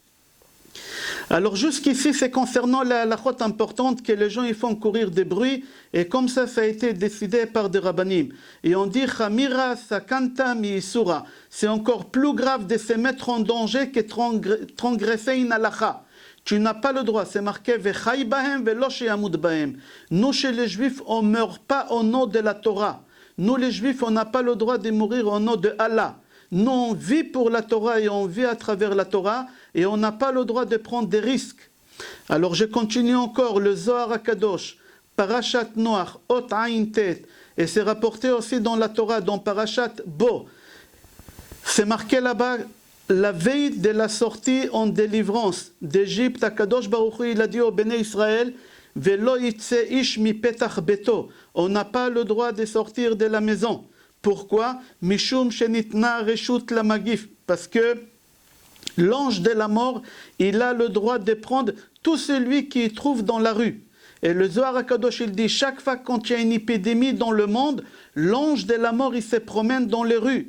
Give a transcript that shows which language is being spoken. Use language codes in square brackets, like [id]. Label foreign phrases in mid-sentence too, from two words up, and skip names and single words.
[fr] Alors jusqu'ici, c'est concernant la halachot importante que les gens ils font courir des bruits, et comme ça a été décidé par des rabbanim. Et on dit [arc] חמירא סכנתא מ איסורא. [fr] C'est encore plus grave de se mettre en danger que transgresser une halacha. Tu n'as pas le droit, c'est marqué [he] וחי בהם ולא שימות בהם. [fr] Nous chez les juifs, on ne meurt pas au nom de la Torah. Nous les juifs, on n'a pas le droit de mourir au nom de Allah. Nous, on vit pour la Torah et on vit à travers la Torah et on n'a pas le droit de prendre des risques. Alors je continue encore, le Zohar HaKadosh, Parashat Noach, Ot Ain Tet, et c'est rapporté aussi dans la Torah, dans Parashat Bo. C'est marqué là-bas, la veille de la sortie en délivrance d'Égypte, HaKadosh Baruch Hu, il a dit au Béné Israël, [he] ולא יצא איש מ פתח ביתו. [fr] On n'a pas le droit de sortir de la maison. Pourquoi? [he] משום שניתנה רשות ל מגיף. [fr] Parce que l'ange de la mort, il a le droit de prendre tout celui qui trouve dans la rue. Et le Zohar HaKadosh, il dit, chaque fois quand il y a une épidémie dans le monde, l'ange de la mort, il se promène dans les rues.